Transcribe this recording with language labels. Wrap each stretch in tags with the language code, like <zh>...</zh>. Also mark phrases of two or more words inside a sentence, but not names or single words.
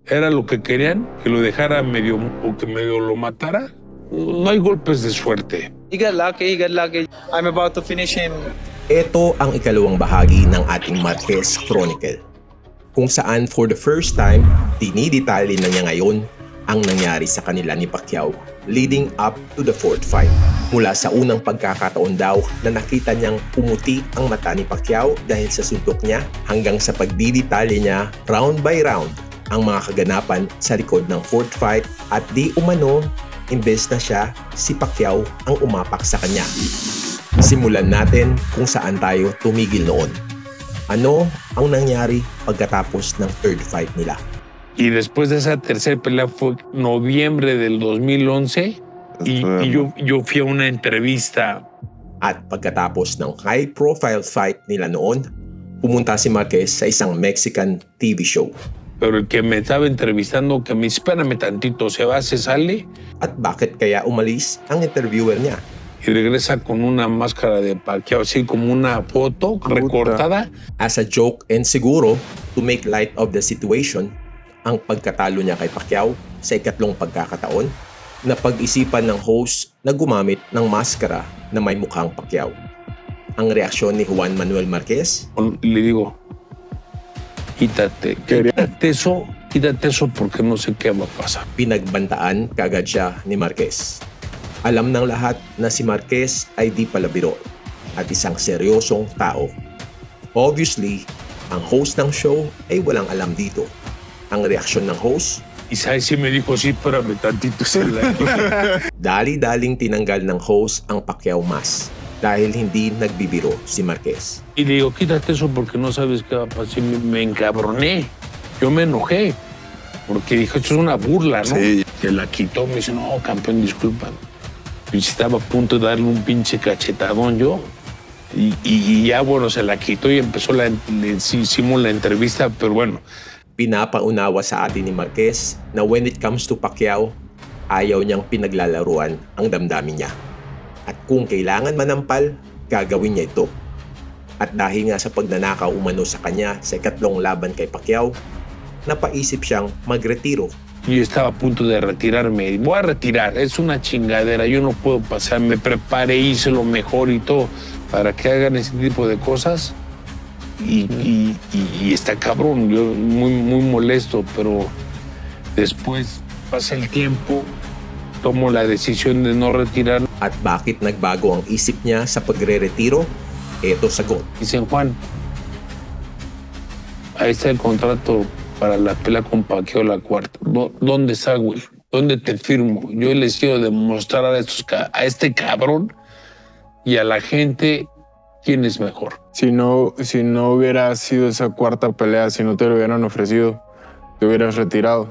<es>era lo que querían, que lo dejara medio o que medio lo matara. No hay golpes de suerte.</es> <en>He got lucky. I'm about to finish him.</en> <tl>Ito ang ikalawang bahagi ng ating Marquez Chronicle, kung saan</tl> <en>for the first time,</en> <tl>dinidetali na niya ngayon ang nangyari sa kanila ni Pacquiao</tl> <en>leading up to the fourth fight.</en> <tl>Mula sa unang pagkakataon daw na nakita niyang pumuti ang mata ni Pacquiao dahil sa suntok niya hanggang sa pagdidetali niya</tl> <en>round by round</en> <tl>ang mga kaganapan sa likod ng</tl> <en>fourth fight</en> <tl>at di umano imbes na siya, si Pacquiao ang umapak sa kanya. Simulan natin kung saan tayo tumigil noon. Ano ang nangyari pagkatapos ng</tl> <en>third fight</en> <tl>nila?</tl> <es>Y después de esa tercera pelea fue noviembre del 2011 y yo fui a una entrevista.</es> <tl>At pagkatapos ng</tl> <en>high-profile fight</en> <tl>nila noon, pumunta si Marquez sa isang</tl> <en>Mexican TV show.</en> <es>Pero el que me estaba entrevistando, que me espérame tantito, se va, se sale.</es> <tl>At bakit kaya umalis ang interviewer niya?</tl> <es>Y regresa con una máscara de Pacquiao, así como una foto recortada.</es> <en>As a joke and siguro, to make light of the situation,</en> <tl>ang pagkatalo niya kay Pacquiao sa ikatlong pagkakataon, na pag-isipan ng host na gumamit ng maskara na may mukhang Pacquiao. Ang reaksyon ni Juan Manuel Marquez?</tl> <es>Le digo, quítate eso porque no sé qué va a pasar.</es> <tl>Pinagbantaan kagad siya ni Marquez. Alam ng lahat na si Marquez ay di palabiro at isang seryosong tao. Obviously, ang host ng show ay walang alam dito. Ang reaksyon ng host?</tl> <es>Y sabes si me dijo, sí, espérame tantito.</es> <tl>Dali-daling tinanggal ng host ang Pacquiao mask dahil hindi nagbibiro si Marquez.</tl> <es>Y le digo, quítate eso porque no sabes qué va a pasar. Me encabroné. Yo me enojé. Porque dijo, esto es una burla, ¿no? Sí. Se la quitó, me dice, no, campeón, disculpa. Y estaba a punto de darle un pinche cachetadón yo. Y ya, bueno, se la quitó y empezó hicimos la entrevista, pero bueno.</es> <tl>Pinapaunawa sa atin ni Marquez na</tl> <en>when it comes to Pacquiao,</en> <tl>ayaw niyang pinaglalaruan ang damdamin niya. At kung kailangan manampal, gagawin niya ito. At dahil nga sa pagnanakaw umano sa kanya sa ikatlong laban kay Pacquiao, napaisip siyang magretiro.</tl> <es>Yo estaba a punto de retirarme. Voy a retirar, es una chingadera, yo no puedo pasar. Me preparé, hice lo mejor y todo para que hagan ese tipo de cosas. Y está cabrón, yo muy molesto, pero después pasa el tiempo, tomo la decisión de no retirar.</es> <tl>At bakit nagbago ang isip niya sa pagre-retiro? Eto sagot.</tl> <es>Dicen, Juan, ahí está el contrato para la pelea con Pacquiao la cuarta. ¿Dónde está, güey? ¿Dónde te firmo? Yo les quiero demostrar a este cabrón y a la gente quién es mejor. Si no hubiera sido esa cuarta pelea, si no te lo hubieran ofrecido, te hubieras retirado.</es>